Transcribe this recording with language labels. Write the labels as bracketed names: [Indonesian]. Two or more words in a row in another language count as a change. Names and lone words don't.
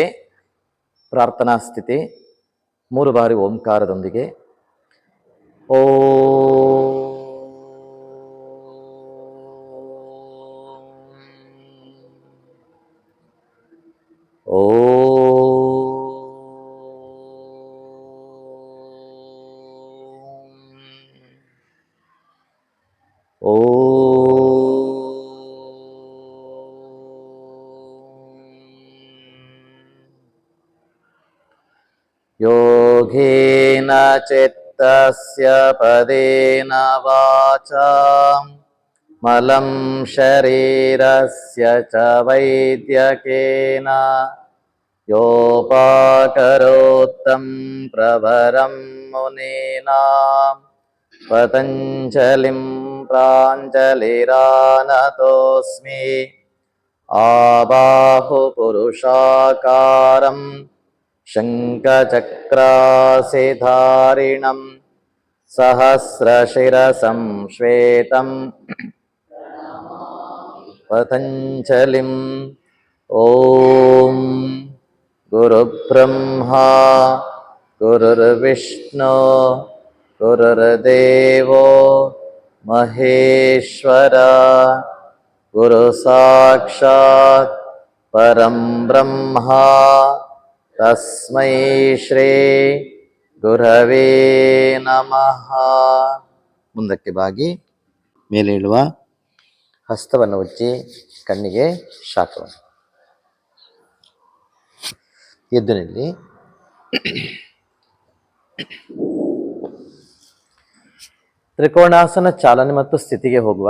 [Kannada] ಪ್ರಾರ್ಥನಾ ಸ್ಥಿತಿ. 3 ಬಾರಿ ಓಂಕಾರದೊಂದಿಗೆ ಓ ಓ [Sanskrit] ಓ ಯೋಗೇನ ಚಿತ್ತಸ್ಯ ಪದೇನ ವಾಚಾ ಮಲಂ ಶರೀರಸ್ಯ ಚ ವೈದ್ಯಕೇನ ಯೋಪಾಕರೋತ್ತಂ ಪ್ರವರಂ ಮುನೀನಾಂ ಪತಂಜಲಿಂ ಪ್ರಾಂಜಲಿರಾನತೋಸ್ಮಿ. ಆಬಾಹು ಪುರುಷಾಕಾರಂ ಶಂಖಚಕ್ರಾಸಿಧಾರಿಣಂ ಸಹಸ್ರಶಿರಸಂ ಶ್ವೇತಂ ಪತಂಜಲಿಂ. ಓಂ ಗುರುಬ್ರಹ್ಮಾ ಗುರುರ್ವಿಷ್ಣು ಗುರುರ್ದೇವೋ ಮಹೇಶ್ವರ ಗುರು ಸಾಕ್ಷಾತ್ ಪರಂ ಬ್ರಹ್ಮ ತಸ್ಮೈ ಶ್ರೀ ಗುರವೇ ನಮಃ. [Kannada] ಮುಂದಕ್ಕೆ ಬಾಗಿ ಮೇಲೆ ಇಳುವ. ಹಸ್ತವನ್ನು ಉಜ್ಜಿ ಕಣ್ಣಿಗೆ ಶಾಖವನ್ನು. ಎದ್ದು ನಿಲ್ಲಿ. ತ್ರಿಕೋಣಾಸನ ಚಾಲನೆ ಮತ್ತು ಸ್ಥಿತಿಗೆ ಹೋಗುವ.